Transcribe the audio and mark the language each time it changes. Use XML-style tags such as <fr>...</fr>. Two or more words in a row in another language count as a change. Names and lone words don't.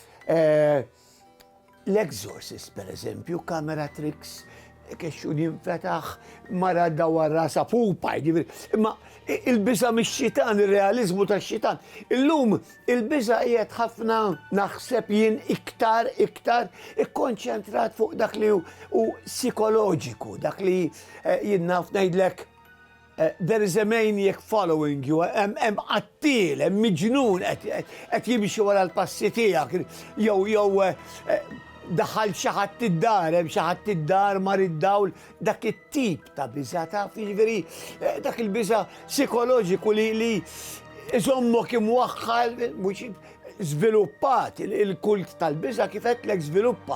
<mt>L-Exorcist, per eżempju,</mt> <en>kamera tricks,</en> <mt>kexxun jinfetaħ, mara dawar rasa pupa, imma il-biża' mix-xitan, il-realizmu tax-xitan. Illum il-biża' qiegħed ħafna naħseb jien iktar ikkonċentrat fuq dak li hu psikoloġiku, dak li jien naf ngħidlek</mt> <en>there is a maniac following you,</en> <mt>hemm qattil, hemm miġnun qed jimxi wara l-passi tiegħek, jew daħal xi ħadd id-dar, hemm xi ħadd id-dar mar id-dawl, dak it-tip ta' biża' taf, jiġifieri dak il-biża' psikoloġiku li iżommok imwaħħal mhux żviluppat, il-kult tal-biża' kif qedlek żviluppa.</mt>